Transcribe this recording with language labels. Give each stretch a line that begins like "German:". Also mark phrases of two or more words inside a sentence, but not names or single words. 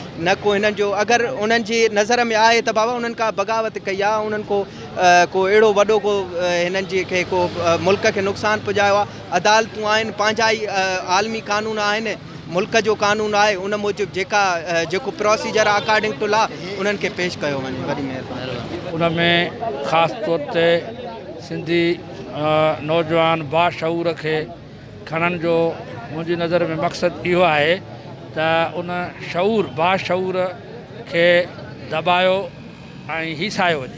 Sindhi: न को हिननि जो अगरि उन्हनि जी नज़र में आहे त बाबा उन्हनि का बग़ावत कई आहे, उन्हनि को अहिड़ो वॾो को हिननि जे खे को मुल्क खे नुक़सानु पुॼायो आहे। अदालतूं आहिनि, पंहिंजा ई आलमी कानून आहिनि मुल्क जो कानून आहे उन मूजिबि जेको प्रोसीजर आहे
English: according to law
Sindhi: उन्हनि खे पेश कयो वञे। वॾी महिरबानी। उन में ख़ासि तौर ते सिंधी नौजवान बाशऊर खे खणण जो मुंहिंजी नज़र में मक़सदु इहो आहे त उन बाशऊर खे दॿायो ऐं हीसायो वञे।